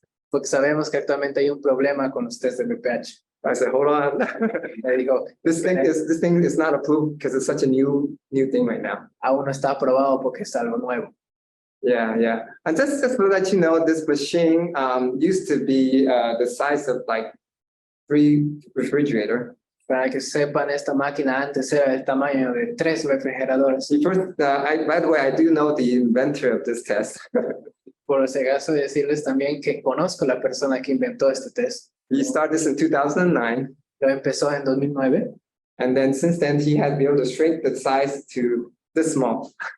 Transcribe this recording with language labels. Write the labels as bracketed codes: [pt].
[es] Porque sabemos que actualmente hay un problema con los test de BPH. [en] I said, hold on. [es] Le digo, [en] this thing is not approved because it's such a new thing right now. [es] Aún no está aprobado porque es algo nuevo. [en] Yeah. And just to let you know, this machine used to be the size of like 3 refrigerators. [es] Para que sepan, esta máquina antes era del tamaño de 3 refrigeradores. [en] First, by the way, I do know the inventor of this test. [es] Por ese caso, decirles también que conozco la persona que inventó este test. [en] He started this in 2009. [es] Lo empezó en 2009. [en] And then since then, he has been able to shrink the size to this small.